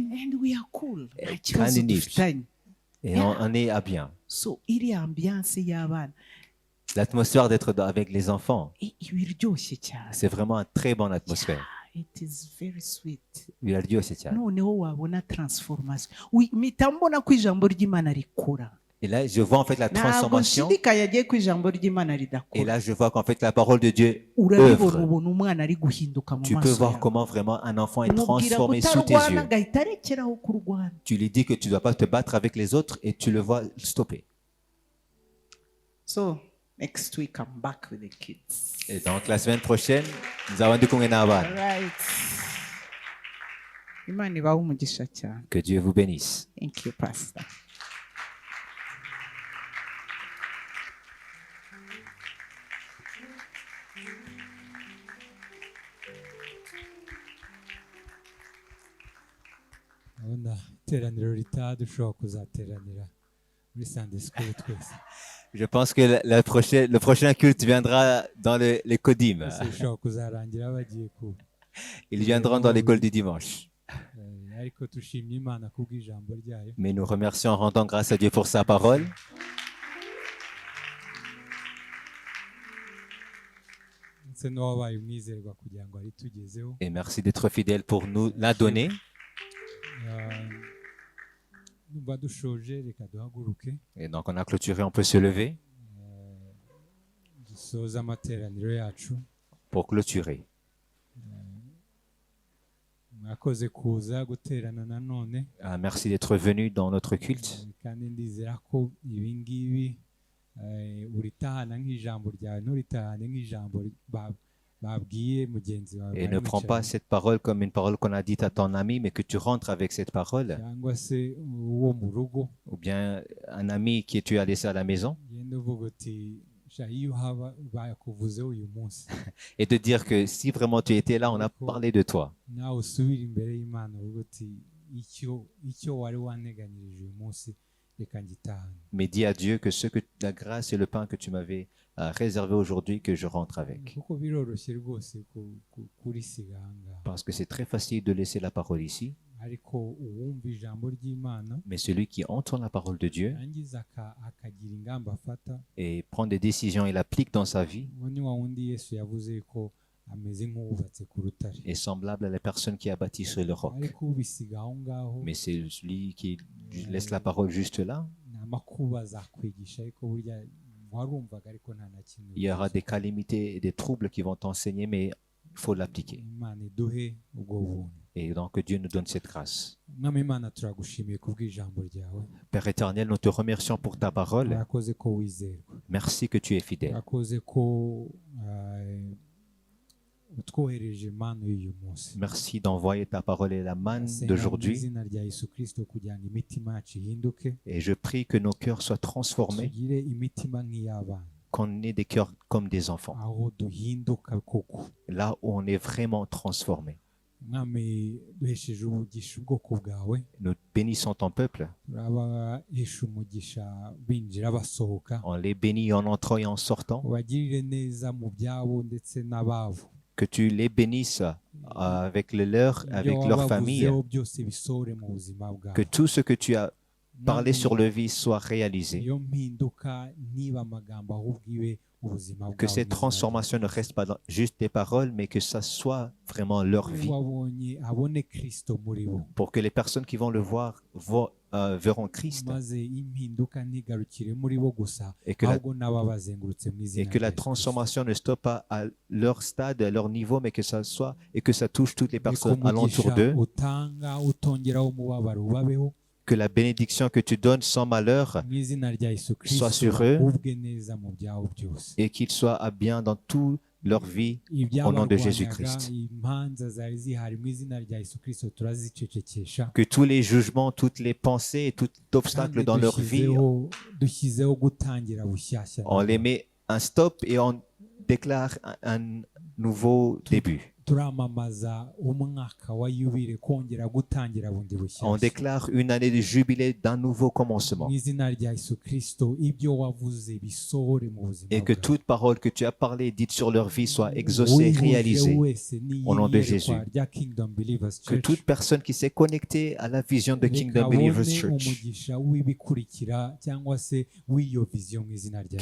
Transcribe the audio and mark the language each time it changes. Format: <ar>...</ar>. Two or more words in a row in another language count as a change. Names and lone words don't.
<en>And we are cool.</en> <rw>Nta Eh, kibazo kandi nibyo. dufitanye.</rw> <fr>Et on est à bien.</fr> <rw>So iri ambiance y'abana</rw> <fr>L'atmosphère d'être avec les enfants,</fr> <rw>iba iryoshye cyane.</rw> <fr>c'est vraiment une très bonne atmosphère.</fr> <en>It is very sweet.</en> <rw>Biraryoshye cyane. Noneho wabona transformation. Mpita mbona ko ijambo ry'Imana rikura.</rw> <fr>Et là, je vois en fait la</fr> <rw>Ntabwo</rw> <fr>transformation.</fr> <rw>nshidikanya agiye ko ijambo ry'Imana</rw> <fr>Et</fr> <rw>ridakura.</rw> <fr>là, je vois qu'en fait, la parole de Dieu</fr> <rw>Urabibona,</rw> <fr>œuvre.</fr> <rw>ubona umwana ari guhinduka mu</rw> <fr>Tu peux</fr> <rw>maso</rw> <fr>voir</fr> <rw>yawe.</rw> <fr>comment vraiment un enfant est</fr> <rw>Umubwira</rw> <fr>transformé sous tes</fr> <rw>kutarwana</rw> <fr>yeux.</fr> <rw>agahita arekeraho kurwana.</rw> <fr>Tu lui dis que tu ne dois pas te battre avec les autres et tu le vois stopper.</fr> <en>So next week I'm back with the kids.</en> <fr>Et donc, la semaine prochaine, nous avons du Kongenaban.</fr> <en>Right.</en> <rw>Imana ibahe umugisha cyane.</rw> <fr>Que Dieu vous bénisse.</fr> <en>Thank you, Pastor.</en> <rw>urabona iteraniro ritaha dushobora kuzateranira muri</rw> <en>Sunday School</en> <rw>twese.</rw> <fr>Je pense que le prochain culte viendra dans les Kodim.</fr> <rw>Bose bishobora kuzarangira bagiye ku</rw> <fr>Ils viendront dans l'école du dimanche.</fr> <rw>ariko tushimye Imana kubw'ijambo ryayo.</rw> <fr>Mais nous remercions en rendant grâce à Dieu pour sa parole.</fr> <rw>ndetse n'uwabaye umwizerwa kugira ngo aritugezeho.</rw> <fr>Et merci d'être fidèle pour nous la donner.</fr> <rw>Numva dushoje reka duhaguruke</rw> <fr>Et donc on a clôturé, on peut se lever</fr> <rw>dusoze amateraniro yacu.</rw> <fr>pour clôturer.</fr> <rw>Mwakoze kuza guterana nanone,</rw> <fr>Merci d'être venu dans notre culte.</fr> <rw>kandi ndizera ko ibi ngibi uritahana nk'ijambo ryawe, nturitahane nk'ijambo babwiye mugenzi wawe</rw> <fr>Et ne prends pas cette parole comme une parole qu'on a dite à ton ami, mais que tu rentres avec cette parole.</fr> <rw>cyangwa se uwo mu rugo,</rw> <fr>Ou bien un ami que tu as laissé à la maison.</fr> <rw>ugenda uvuga uti sha iyo haba bakuvuzeho uyu munsi,</rw> <fr>Et de dire que si vraiment tu étais là, on a parlé de toi.</fr> <rw>nawe usubire imbere y'Imana uvuga uti icyo wari wanteganyirije uyu munsi reka ngitahane.</rw> <fr>Mais dis à Dieu que la grâce et le pain que tu m'avais réservé aujourd'hui, que je rentre avec.</fr> <rw>kuko biroroshye rwose kurisiga aha ngaha,</rw> <fr>Parce que c'est très facile de laisser la parole ici.</fr> <rw>ariko uwumva ijambo ry'Imana</rw> <fr>Mais celui qui entend la parole de Dieu</fr> <rw>yangiza akagira ingamba afata,</rw> <fr>et prend des décisions et l'applique dans sa vie</fr> <rw>uwo ni wa wundi Yesu yavuze ko ameze nk'uwubatse ku rutare,</rw> <fr>est semblable à la personne qui a bâti sur le roc.</fr> <rw>ariko ubisiga aho ngaho</rw> <fr>Mais c'est celui qui laisse la parole juste là.</fr> <rw>ni amakuba azakwigisha, ariko burya warumvaga ariko nta na kimwe.</rw> <fr>Il y aura des calamités et des troubles qui vont t'enseigner, mais il faut l'appliquer.</fr> <rw>Imana iduhe ubwo buntu.</rw> <fr>Et donc que Dieu nous donne cette grâce.</fr> <rw>Mwami Imana turagushimiye kubw'ijambo ryawe,</rw> <fr>Père éternel, nous te remercions pour ta parole.</fr> <rw>urakoze ko wizerwa,</rw> <fr>Merci que tu es fidèle.</fr> <rw>urakoze ko utwohereje impano y'uyu munsi.</rw> <fr>Merci d'envoyer ta parole et la manne</fr> <rw>Senga mu</rw> <fr>d'aujourd'hui.</fr> <rw>izina rya Yesu Kristo kugira ngo imitima yacu ihinduke,</rw> <fr>Et je prie que nos cœurs soient transformés,</fr> <rw>tugire imitima nk'iy'abana,</rw> <fr>qu'on ait des cœurs comme des enfants.</fr> <rw>aho duhinduka koko.</rw> <fr>Là où on est vraiment transformé.</fr> <rw>Mwami duhesheje umugisha ubwoko bwawe,</rw> <fr>Nous bénissons ton peuple.</fr> <rw>turabahesha umugisha binjira basohoka,</rw> <fr>On les bénit en entrant et en sortant.</fr> <rw>ubagirire neza mu byabo ndetse n'ababo.</rw> <fr>Que tu les bénisses avec le leur, avec</fr> <rw>Ibyo</rw> <fr>leur famille.</fr> <rw>wabavuzeho byose bisohore mu buzima bwabo.</rw> <fr>Que tout ce que tu as parlé</fr> <rw>Mwami,</rw> <fr>sur le vie soit réalisé.</fr> <rw>iyo mpinduka niba amagambo ahubwo ibe ubuzima</rw> <fr>Que</fr> <rw>bwabo.</rw> <fr>cette transformation ne reste pas juste des paroles, mais que ça soit vraiment leur vie.</fr> <rw>wabonye abone Kristo muri bo,</rw> <fr>Pour que les personnes qui vont le voir verront Christ.</fr> <rw>maze impinduka ntigarukire muri bo gusa,</rw> <fr>Et que la,</fr> <rw>ahubwo n'ababazengurutse mu</rw> <fr>et</fr> <rw>izina</rw> <fr>que</fr> <rw>rya</rw> <fr>la</fr> <rw>Yesu Kristo.</rw> <fr>transformation ne stoppe pas à leur stade, à leur niveau, mais que ça soit et que ça touche toutes les</fr> <rw>Reka</rw> <fr>personnes alentour</fr> <rw>umugisha</rw> <fr>d'eux.</fr> <rw>utanga utongeraho umubabaro ubabeho,</rw> <fr>Que la bénédiction que tu donnes sans malheur</fr> <rw>mu izina rya Yesu</rw> <fr>Sois</fr> <rw>Kristo</rw> <fr>sur eux.</fr> <rw>ubwe neza mu byabo byose.</rw> <fr>et qu'ils soient à bien dans toute leur vie au nom de</fr> <rw>Ibyabarwanyaga,</rw> <fr>Jésus-Christ.</fr> <rw>imanza zari zihari, mu izina rya Yesu Kristo turazicecekesha,</rw> <fr>Que tous les jugements, toutes les pensées et tout obstacle</fr> <rw>kandi</rw> <fr>dans leur vie,</fr> <rw>dushyizeho gutangira bushyashya.</rw> <fr>on les met un stop et on déclare un nouveau début.</fr> <rw>turamamaza umwaka wa yubile, kongera gutangira bundi</rw> <fr>On</fr> <rw>bushyashya.</rw> <fr>déclare une année de jubilé d'un nouveau commencement.</fr> <rw>Mu izina rya Yesu Kristo ibyo wavuze bisohore mu buzima</rw> <fr>Et que</fr> <rw>bwawe.</rw> <fr>toute parole que tu as parlée, dite sur leur vie, soit exaucée,</fr> <rw>Wihuje</rw> <fr>réalisée.</fr> <rw>wese n'iyi</rw> <fr>au nom de</fr> <rw>yerekwa</rw> <fr>Jésus.</fr> <rw>rya Kingdom Believers</rw> <fr>Que</fr> <rw>Church,</rw> <fr>toute personne qui s'est connectée à la vision de</fr> <rw>reka</rw> <fr>Kingdom Believers</fr> <rw>abone</rw> <fr>Church,</fr> <rw>umugisha w'ibikurikira cyangwa se w'iyo vision mu izina rya</rw>